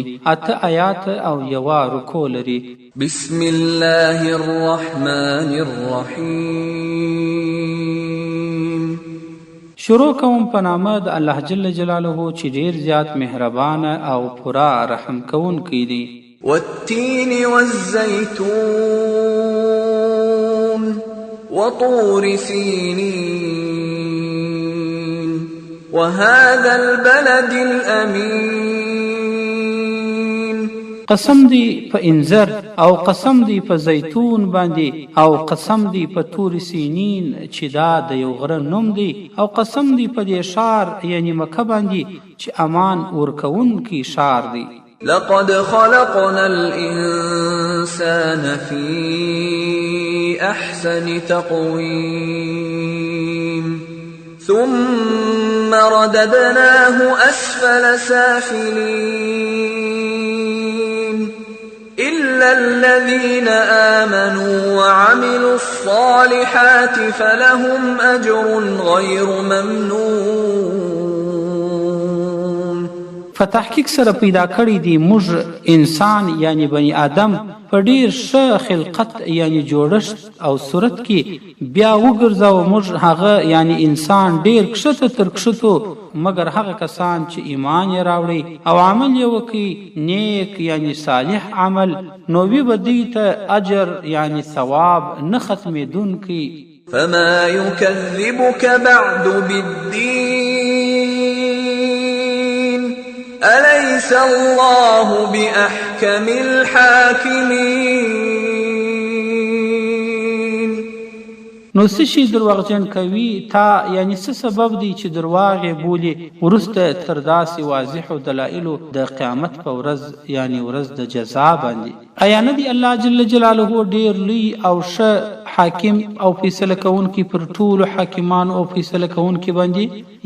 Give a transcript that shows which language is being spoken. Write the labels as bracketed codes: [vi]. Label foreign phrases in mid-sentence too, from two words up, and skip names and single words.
[ps] 8 آیات او یوه رکوع لري. [ar] بسم الله الرحمن الرحیم. [ps] شروع کوم په نامه د الله [ar] جل جلاله [ps] چې ډیر زیات مهربان او پورا رحم کوونکی دی. [ar] والتین والزیتون وطور سینین وهذا البلد الامین. [ps] قسم دی په انذر او قسم دی په زیتون باندې او قسم دی په تور سینین چې دا د یو غره نوم دی او قسم دی په دې شار یعنی مکه باندې چې امان ورکوونکی شار دی. [ar] لقد خلقنا الإنسان في أحسن تقويم ثم رددناه أسفل سافلين إلا الذين آمنوا وعملوا الصالحات فلهم أجر غير ممنون. [ps] په تحقیق سره پیدا کړی دی موږ انسان یعنی بنی آدم په ډیر ښه خلقت یعنی جوړښت او صورت کې بیا وګرځاو موږ هغه یعنی انسان ډیر کښته تر کښتو مګر هغه کسان چې ایمان یې راوړي او عمل یې وکړي نیک یعنی صالح عمل نو وی به دوی ته اجر یعنی ثواب نه ختمېدونکی. [ar] فما يكذبك بعد بالدين أليس الله بأحكم الحاكمين. [ps] نو څه شي درواغجن کوي تا یعنی څه سبب دی چې درواغ یې بولي وروسته تر داسې واضحو دلایلو د قیامت په ورځ یعنی ورځ د جزا باندې. ایا نه دی الله [ar] جل جلاله [ps] ډیر لوی او ښه حاکم او فیصله کوونکی پر ټولو حاکمانو او فیصله کوونکي باندې؟